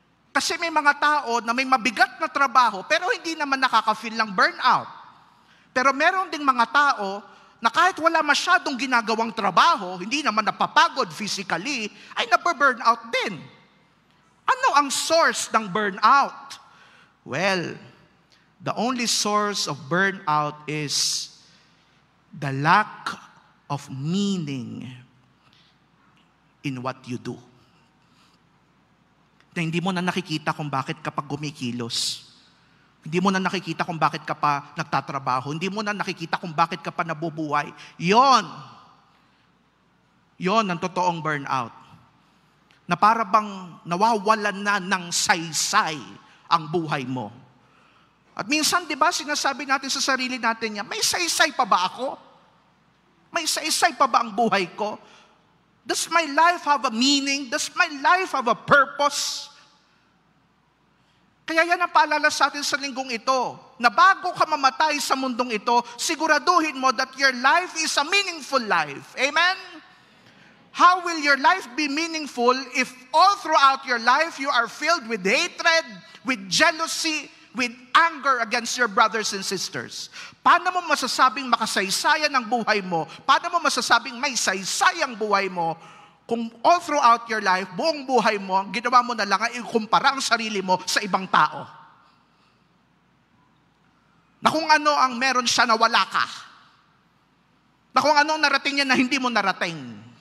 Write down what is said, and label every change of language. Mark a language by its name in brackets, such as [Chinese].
[Filipino] Kasi may mga tao na may mabigat na trabaho, pero hindi naman nakaka-feel ng burnout. Pero meron ding mga tao na kahit wala masyadong ginagawang trabaho, hindi naman napapagod physically, ay nababurnout din. Ano ang source ng burnout? [English] Well, the only source of burnout is the lack of meaning in what you do. [Filipino] Na hindi mo na nakikita kung bakit kapag gumikilos. Hindi mo na nakikita kung bakit ka pa nagtatrabaho. Hindi mo na nakikita kung bakit ka pa nabubuhay. Yon ang totoong burnout. Na para bang nawawalan na ng saysay ang buhay mo. At minsan, di ba, sinasabi natin sa sarili natin niya, may saysay pa ba ako? May saysay pa ba ang buhay ko? [English] Does my life have a meaning? Does my life have a purpose? [Filipino] Kaya yan ang paalala sa atin sa linggong ito, na bago ka mamatay sa mundong ito, siguraduhin mo [English] that your life is a meaningful life. [Filipino] Amen? [English] How will your life be meaningful if all throughout your life you are filled with hatred, with jealousy, with anger against your brothers and sisters? [Filipino] Paano mo masasabing makasaysayan ang buhay mo? Paano mo masasabing may saysayang buhay mo kung [English] all throughout your life, [Filipino] buong buhay mo, ang ginawa mo na lang ay ikumpara ang sarili mo sa ibang tao? Na kung ano ang meron siya na wala ka. Na kung ano ang narating niya na hindi mo narating.